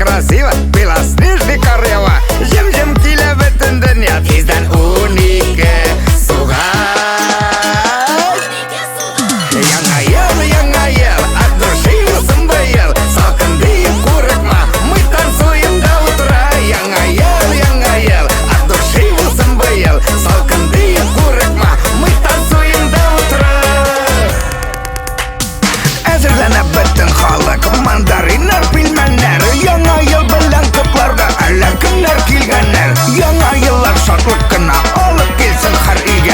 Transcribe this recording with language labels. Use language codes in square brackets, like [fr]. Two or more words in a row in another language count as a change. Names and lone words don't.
[ru] красиво, белоснежный королева. [tt] Жем-жем киле бөтен дөнья, тиздән унике суга. Яңа ел, [ru] от души [tt] улсын быел. Салкын дип курыкма, [ru] мы танцуем до утра. [tt] Яңа ел, [ru] от души [tt] улсын быел. Салкын дип курыкма, [ru] мы танцуем до утра. [tt] Әзерләнеп бөтен халык, мандариннар, пилмәннәр. Яңа ел белән котларга әллә кемнәр килгәннәр. Яңа еллар шатлык кына алып килсен һәр өйгә.